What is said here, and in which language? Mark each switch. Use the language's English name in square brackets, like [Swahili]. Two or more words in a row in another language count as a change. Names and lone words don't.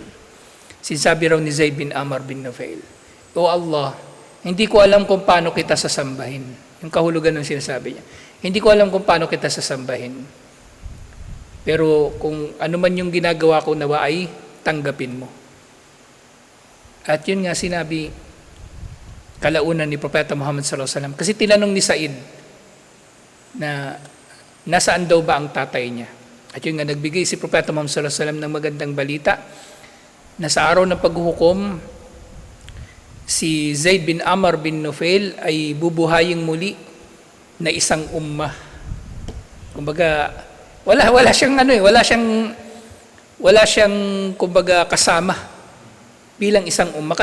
[Filipino] Sinasabi raw ni Zayd bin Amr bin Nufail, O Allah, hindi ko alam kung paano kita sasambahin. Yung kahulugan ng sinasabi niya. Hindi ko alam kung paano kita sasambahin. Pero kung ano man yung ginagawa ko, nawa ay tanggapin mo. At yun nga sinabi, kalaunan ni Propeta Muhammad [Arabic] صلى الله عليه وسلم. [Filipino] Kasi tinanong ni Said na nasaan daw ba ang tatay niya. At yun nga, nagbigay si Propeta Muhammad [Arabic] صلى الله عليه وسلم [Filipino] ng magandang balita na sa araw ng paghuhukom, si Zayd bin Amr bin Nufail ay bubuhaying muli na isang ummah. Kumbaga, wala siyang wala siyang kumbaga kasama bilang isang ummah.